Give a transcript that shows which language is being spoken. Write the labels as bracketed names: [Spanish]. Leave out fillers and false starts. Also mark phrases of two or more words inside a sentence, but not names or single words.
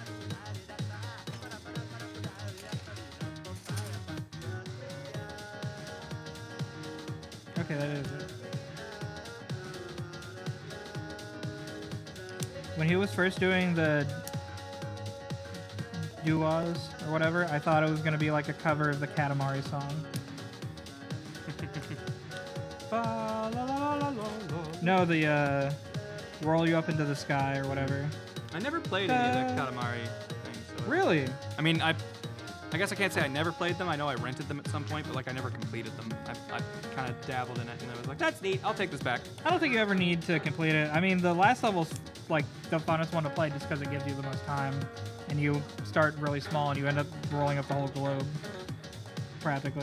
[English] Okay, that is it. When he was first doing the duos or whatever, I thought it was going to be like a cover of the Katamari song. Fa, la, la, la, la, la. No, the roll you up into the sky or whatever. I never played any of the Katamari things. So. Really? I mean, I guess I can't say I never played them. I know I rented them at some point, but like I never completed them. I kind of dabbled in it, and I was like, that's neat. I'll take this back. I don't think you ever need to complete it. I mean, the last level's like the funnest one to play just because it gives you the most time, and you start really small and you end up rolling up the whole globe, practically.